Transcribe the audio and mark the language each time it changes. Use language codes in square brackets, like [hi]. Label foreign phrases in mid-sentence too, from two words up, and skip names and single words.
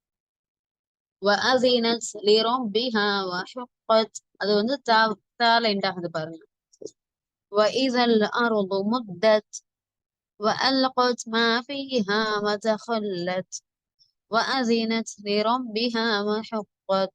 [ar] وأذنت لربها وحقت. [ta] அது வந்து தால எண்ட் ஆகுது பாருங்க. [ar] وإذا الأرض مدت وألقت ما فيها وتخلت وأذنت لربها وحقت.